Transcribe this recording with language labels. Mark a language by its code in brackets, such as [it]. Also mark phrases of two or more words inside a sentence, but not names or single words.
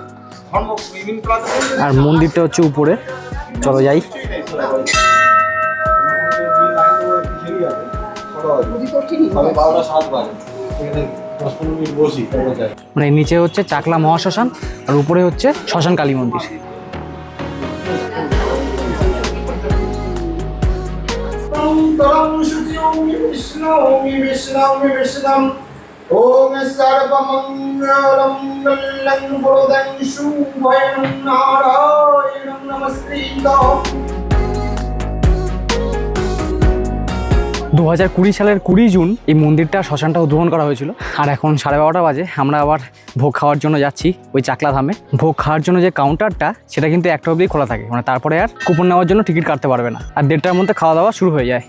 [bn] আর মন্দিরটা হচ্ছে উপরে, চলো যাই। মানে নিচে হচ্ছে চাকলা মহাশ্মশান, আর উপরে হচ্ছে শ্মশান কালী মন্দির। [sa] ओम सर्वमंगलं मंगलं वरदं शुभं नारायणं नमस्कृत्य। [bn] 2020 সালের 20 জুন এই মন্দিরটা, শ্মশানটা উদ্বোধন করা হয়েছিল। আর এখন 12:30 বাজে, আমরা আবার ভোগ খাওয়ার জন্য যাচ্ছি ওই চাকলা ধামে। ভোগ খাওয়ার জন্য যে কাউন্টারটা, সেটা কিন্তু 1টা অবধি খোলা থাকে, মানে তারপরে আর কুপন নেওয়ার জন্য টিকিট কাটতে পারবে না। আর 1:30টার মধ্যে খাওয়া দাওয়া শুরু হয়ে যায়।